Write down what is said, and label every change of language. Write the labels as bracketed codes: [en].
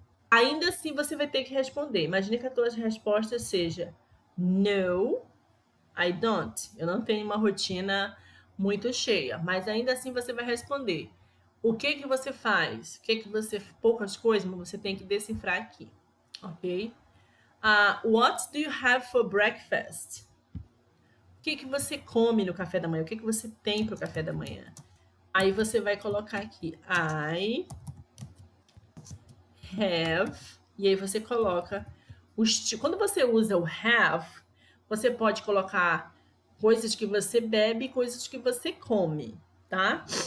[pt] Ainda assim você vai ter que responder. Imagine que a tua resposta seja [en] no, I don't. [pt] Eu não tenho uma rotina muito cheia, mas ainda assim você vai responder. O que você faz? Poucas coisas, mas você tem que decifrar aqui, ok? [en] What do you have for breakfast? [pt] O que você come no café da manhã? O que você tem para o café da manhã? Aí você vai colocar aqui [en] I have, [pt] e aí você coloca quando você usa o have, você pode colocar coisas que você bebe, coisas que você come, tá?